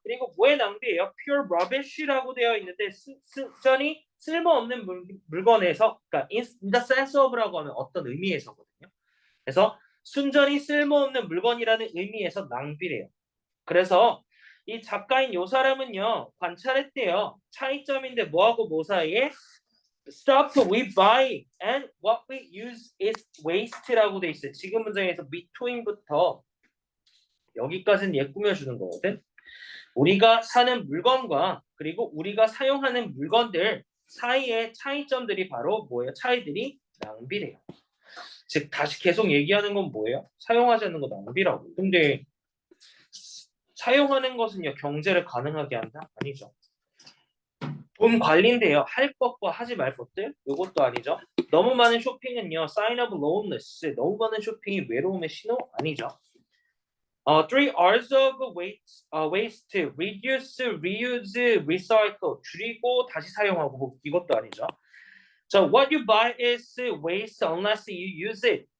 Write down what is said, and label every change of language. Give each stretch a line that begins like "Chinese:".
Korean: 그리고 뭐의 낭비예요?
English: pure rubbish
Korean: 라고 되어 있는데 순전히 쓸모없는 물건에서 그러니까
English: in the sense of
Korean: 라고 하면 어떤 의미에서거든요. 그래서 순전히 쓸모없는 물건이라는 의미에서 낭비래요. 그래서 이 작가인 요 사람은요 관찰했대요. 차이점인데 뭐하고 뭐 사이에
English: stuff we buy and what we use is waste라고 돼 있어요.
Korean: 지금 문장에서 between부터 여기까지는 얘 꾸며주는 거거든. 우리가 사는 물건과 그리고 우리가 사용하는 물건들 사이의 차이점들이 바로 뭐예요? 차이들이 낭비래요. 즉 다시 계속 얘기하는 건 뭐예요? 사용하지 않는 거 낭비라고. 근데 사용하는 것은요 경제를 가능하게 한다? 아니죠. 돈 관리인데요. 할 것과 하지 말 것들? 이것도 아니죠. 너무 많은 쇼핑은요.
English: sign of loneliness.
Korean: 너무 많은 쇼핑이 외로움의 신호? 아니죠.
English: 3 R's of waste, reduce, reuse, recycle.
Korean: 줄이고 다시 사용하고 이것도 아니죠.
English: 자, what you buy is waste unless you use it.